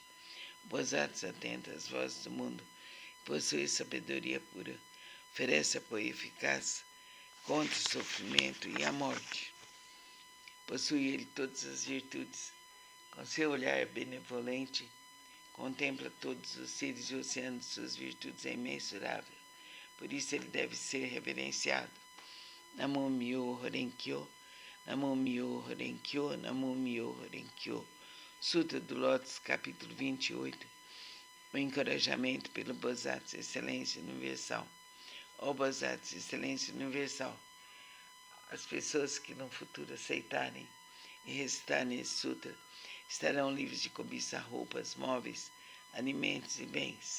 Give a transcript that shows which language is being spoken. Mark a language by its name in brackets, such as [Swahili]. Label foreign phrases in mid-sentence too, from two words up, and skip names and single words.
[Portuguese] Bosatz, atenta às vozes do mundo, possui sabedoria pura, oferece apoio eficaz contra o sofrimento e a morte. Possui ele todas as virtudes. Com seu olhar benevolente, contempla todos os seres e o oceano de suas virtudes é imensurável. Por isso ele deve ser reverenciado. [Japanese] Namo Myo Horenkyo, Namo Myo Horenkyo, Namo Myo Horenkyo. [Portuguese] Sutra do Lótus, capítulo 28. O encorajamento pelo Bosatz, excelência universal. Ó Bosatz, excelência universal, as pessoas que no futuro aceitarem e recitarem esse sutra estarão livres de cobiçar roupas, móveis, alimentos e bens.